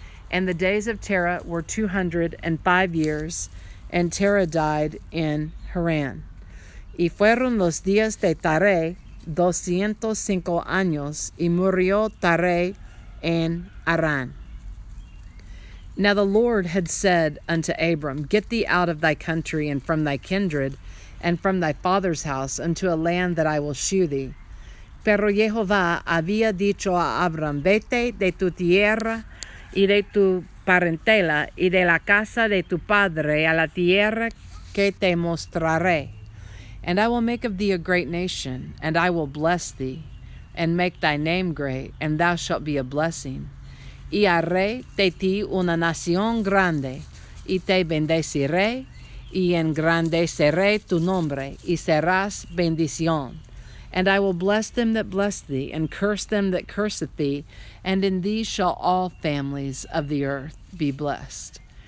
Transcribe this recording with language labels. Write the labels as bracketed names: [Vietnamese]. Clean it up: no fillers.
[English] And the days of Terah were 205 years, and Terah died in Haran. [Spanish] Y fueron los días de Taré 205 años, y murió Taré en Harán. [English] Now the Lord had said unto Abram, Get thee out of thy country and from thy kindred and from thy father's house unto a land that I will shew thee. [Spanish] Pero Jehová había dicho a Abram, Vete de tu tierra y de tu parentela y de la casa de tu padre a la tierra que te mostraré. [English] And I will make of thee a great nation, and I will bless thee, and make thy name great, and thou shalt be a blessing. [Spanish] Y haré de ti una nación grande, y te bendeciré, y engrandeceré tu nombre, y serás bendición. [English] And I will bless them that bless thee, and curse them that curseth thee, and in thee shall all families of the earth be blessed.